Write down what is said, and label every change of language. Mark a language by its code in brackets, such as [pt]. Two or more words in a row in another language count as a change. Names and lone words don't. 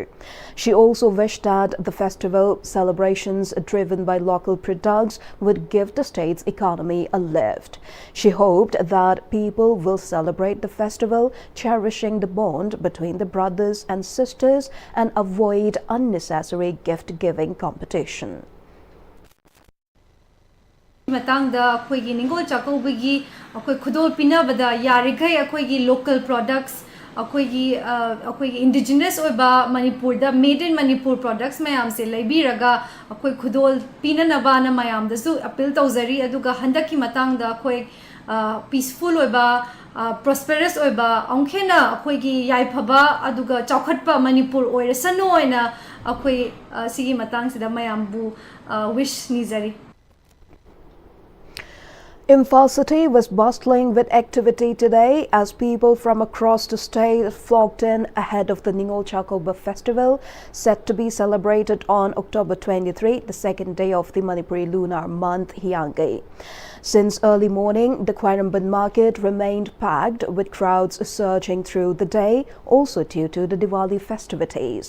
[en] She also wished that the festival celebrations driven by local products would give the state's economy a lift. She hoped that people will celebrate the festival, cherishing the bond between the brothers and sisters and avoid unnecessary gift-giving competition. [mni] matangda akhoi Ningol Sakoba akhoi khudol pinabada yarigai akhoi [en] local products [mni] akhoi indigenous oiba Manipur da [en] made in Manipur products [mni] mayam se laibiraga akhoi khudol pinanaba na mayam da su appeal tawzari aduga handaki matangda akhoi peaceful oiba prosperous oiba onkhena akhoi gi yaifaba aduga chaukhatpa Manipur oirasano oina akhoi sigi matang sida mayam bu wish nizari. [en] Imphal City was bustling with activity today as people from across the state flocked in ahead of the Ningol Chakoba festival set to be celebrated on October 23, the second day of the Manipuri lunar month Hyanggai. Since early morning, the Khairamban market remained packed with crowds surging through the day, also due to the Diwali festivities.